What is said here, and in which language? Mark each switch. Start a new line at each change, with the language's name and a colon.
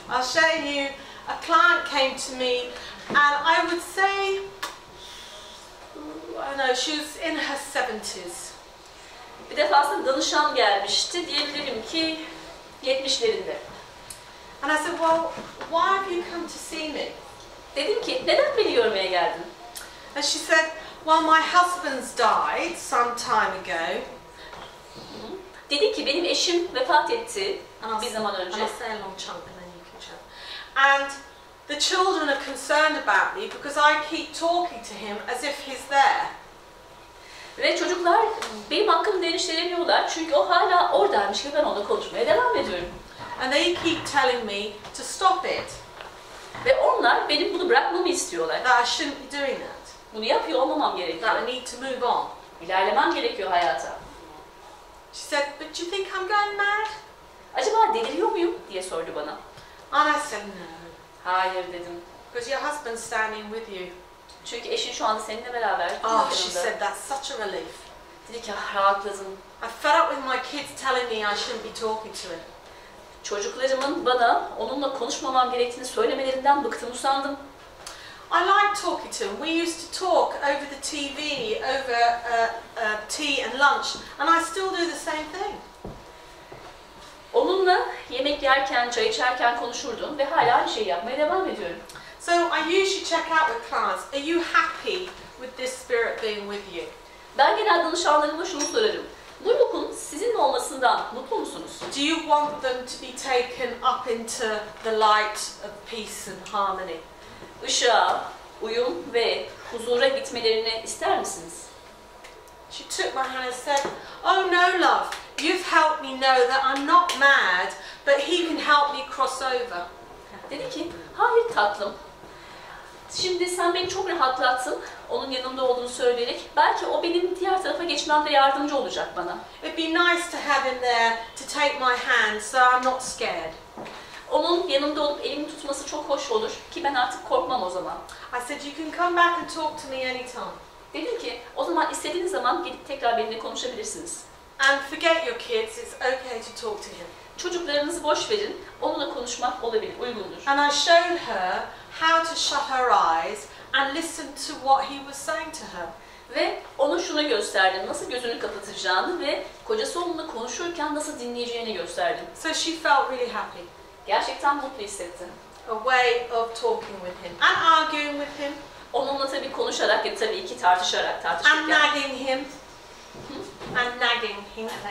English: I'll show you, a client came to me and I would say, I don't know, she was in her 70s.
Turkish: Bir defasında danışan gelmişti, diyebilirim ki 70'lerinde.
English: And I said, well, why have you come to see me?
Turkish: Dedim ki, neden beni görmeye geldin?
English: And she said, well, my husband's died some time ago.
Turkish: Dedi ki, benim eşim vefat etti bir zaman
English: And
Turkish: önce.
English: I'll say a long chunk and then you can chunk. And the children are concerned about me because I keep talking to him as if he's there.
Turkish: Ve çocuklar benim hakkımda endişeleniyorlar çünkü o hala oradaymış ve ben onunla konuşmaya devam ediyorum.
English: And they keep telling me to stop it,
Turkish: Ve onlar benim bunu bırakmamı istiyorlar.
English: that I shouldn't be doing that,
Turkish: Bunu yapıyor olmamam
English: that I
Turkish: gerekiyor.
English: need to move on.
Turkish: İlerlemem gerekiyor hayata.
English: She said, but do you think I'm going mad?
Turkish: Acaba deliriyor muyum diye sordu bana.
English: And I said, no,
Turkish: Hayır dedim.
English: because your husband's standing with you.
Turkish: Çünkü eşin şu anda seninle beraber.
English: Oh, she
Turkish: yanında.
English: said, that's such a relief.
Turkish: Dedi ki rahatladım.
English: I fed up with my kids telling me I shouldn't be talking to him.
Turkish: Çocuklarımın bana onunla konuşmamam gerektiğini söylemelerinden bıktım, usandım.
English: I like talking to him. We used to talk over the TV, over tea and lunch, and I still do the same thing.
Turkish: Onunla yemek yerken, çay içerken konuşurdum ve hala aynı şeyi yapmaya devam ediyorum.
English: So I usually check out with clients, are you happy with this spirit being with you?
Turkish: Ben genel danışanlarıma şunu sorarım. Bu ruhun sizinle olmasından mutlu musunuz?
English: Do you want them to be taken up into the light of peace and harmony?
Turkish: Işığa, uyum ve huzura gitmelerini ister misiniz?
English: She took my hand and said, "Oh no, love, you've helped me know that I'm not mad, but he can help me cross over."
Turkish: Dedi ki, hayır tatlım. Şimdi sen beni çok rahatlattın, onun yanımda olduğunu söyleyerek. Belki o benim diğer tarafa geçmemde yardımcı olacak bana.
English: It'd be nice to have him there to take my hand so I'm not scared.
Turkish: Onun yanımda olup elimi tutması çok hoş olur ki ben artık korkmam o zaman.
English: I said, "You can come back and talk to me anytime.
Turkish: Dedim ki, o zaman istediğiniz zaman gelip tekrar benimle konuşabilirsiniz.
English: And forget your kids, it's okay to talk to him."
Turkish: Çocuklarınızı boş verin, onunla konuşmak olabilir, uygundur.
English: And I showed her how to shut her eyes and listen to what he was saying to her.
Turkish: Ve ona şunu gösterdim, nasıl gözünü kapatacağını ve kocası onunla konuşurken nasıl dinleyeceğini gösterdim.
English: So she felt really happy.
Turkish: Gerçekten mutlu hissetti.
English: A way of talking with him and arguing with him
Turkish: Onunla tabii konuşarak ve tabii ki tartışırken.
English: and nagging him and nagging him.